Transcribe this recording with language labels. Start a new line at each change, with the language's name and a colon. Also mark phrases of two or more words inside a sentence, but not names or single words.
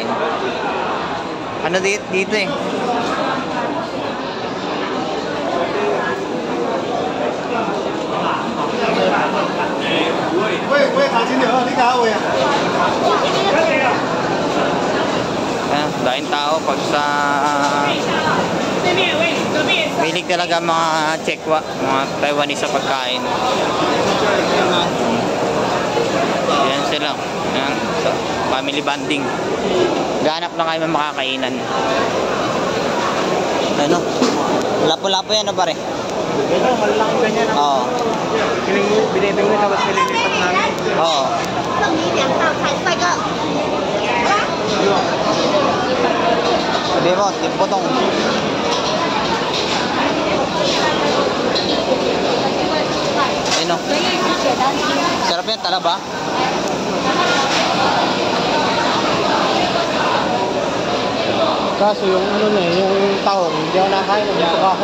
Filipino: Ano dito eh? Ayan, dahil tao pag sa
Chinese: 对面喂，隔壁也是。
Filipino: Mahilig talaga mga Chekwa, mga Taiwanese sa pagkain. Yan sila. Yan, so,
English: family bonding.
Filipino: Ganap lang kayo makakainan. Ano? Lapo-lapo yan, pare? Ito, malalaki ganyan. Oo. Binibing mo tapos nililipat namin. Oo.
Chinese: 送你2道菜，帅哥。
Filipino: Sabi mo, timpotong. Ayun o. Sarap yan, talaba. Kaso yung ano na yung taong, hindi ako nakain, nagbutok ako.